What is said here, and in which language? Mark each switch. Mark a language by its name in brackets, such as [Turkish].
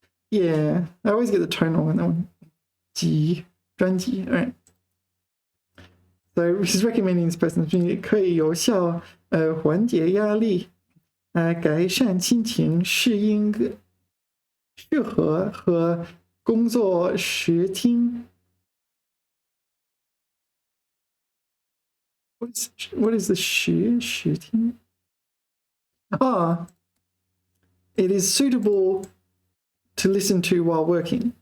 [English] Yeah, I always get the tone wrong on that one. 专辑 all right. So she's recommending this person's music [Chinese] 可以有效缓解压力，改善心情，适合和工作时听。 [English] What is the 时听？ It is suitable to listen to while working.